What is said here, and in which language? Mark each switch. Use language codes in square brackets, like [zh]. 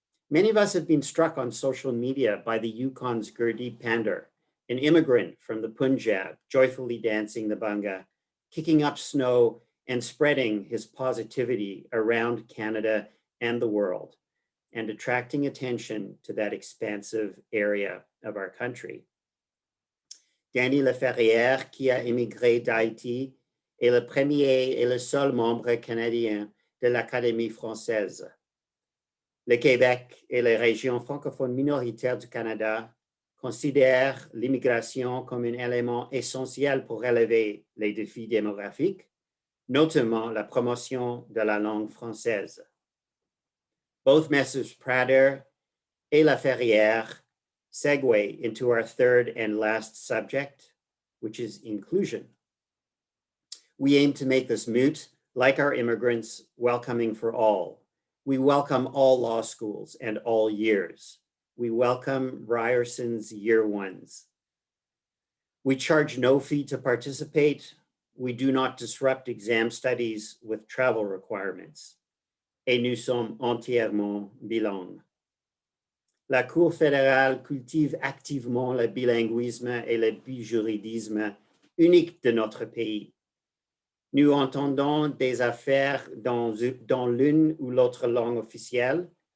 [en] Many of us have been struck on social media by the Yukon's Gurdeep Pandar, an immigrant from the Punjab, joyfully dancing the banga, kicking up snow and spreading his positivity around Canada and the world, and attracting attention to that expansive area of our country. [fr] Danny Laferrière, qui a immigré d'Haïti, est le premier et le seul membre canadien de l'Académie française. Le Québec et les régions francophones minoritaires du Canada considèrent l'immigration comme un élément essentiel pour relever les défis démographiques, notamment la promotion de la langue française. [en] Both Messrs. Prader et Laferrière segue into our third and last subject, which is inclusion. We aim to make this moot, like our immigrants, welcoming for all. We welcome all law schools and all years. We welcome Ryerson's year ones. We charge no fee to participate. We do not disrupt exam studies with travel requirements. [fr] Et nous sommes entièrement bilingues. La Cour fédérale cultive activement le bilinguisme et le bijuridisme unique de notre pays. Nous entendons des affaires dans l'une ou l'autre langue officielle.